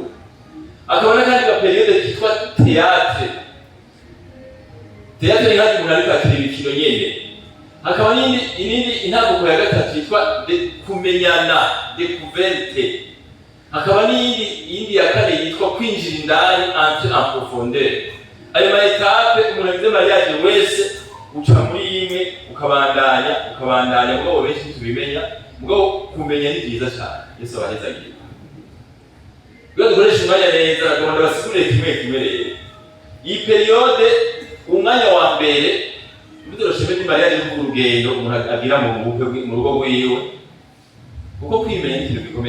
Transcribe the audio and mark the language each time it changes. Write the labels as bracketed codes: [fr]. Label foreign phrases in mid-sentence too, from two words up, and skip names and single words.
[rn] Akabona kandi agaperiode kitwa théâtre. Théâtre ni hadi umuntu ariko akira imikino nyene. Hakaba inindi intambuko ya gatatu yitwa kumenyana, découverte. Hakaba n'iyindi ya kane yitwa kwinjira indani, [fr] entrer en profondeur. [rn] Ayo ma etape umuntu agize mariage wese uca muri imwe ukabandanya mugabo benshi tubimenya, mugabo kumenya ni byiza cyane. Yesu abahezagira. Iyo dukoresha umwanya neza agomba basigure kimwe rero. Iyi periode umwanya wa mbere Bidoro sheme Mariya ari ku rugendo umuntu agira mu bukwe mu rugo rwiwe, kuko kwimenya ikintu gikomeye.